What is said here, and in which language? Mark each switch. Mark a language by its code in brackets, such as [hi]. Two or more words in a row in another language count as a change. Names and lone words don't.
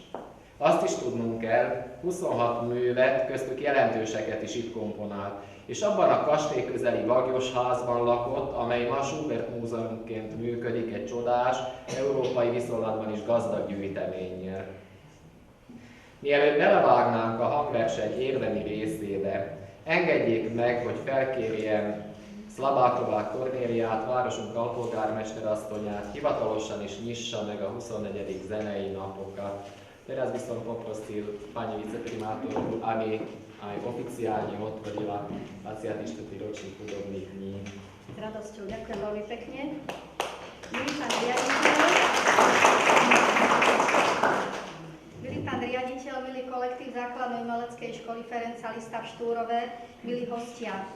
[hu] Azt is tudnunk kell, 26 művet, köztük jelentőseket is itt komponált, és abban a kastély közeli Bagyos házban lakott, amely ma Schubert múzeumként működik egy csodás, európai viszonylatban is gazdag gyűjteménnyel. Mielőtt belevágnánk a hangverseny érdemi részébe, engedjék meg, hogy felkérjem Szlabáková Kornéliát, városunk alpolgármesterasszonyát, hivatalosan is nyissa meg a 24. zenei napokat. [sk] Teraz by som poprosil pani viceprimátorku, aby aj oficiálne otvorila 24. ročník hudobných dní. S radosťou ďakujem veľmi pekne. Milý pán riaditeľ, milý kolektív základnej umeleckej školy Ferenca Lista v Štúrove, milí hostia.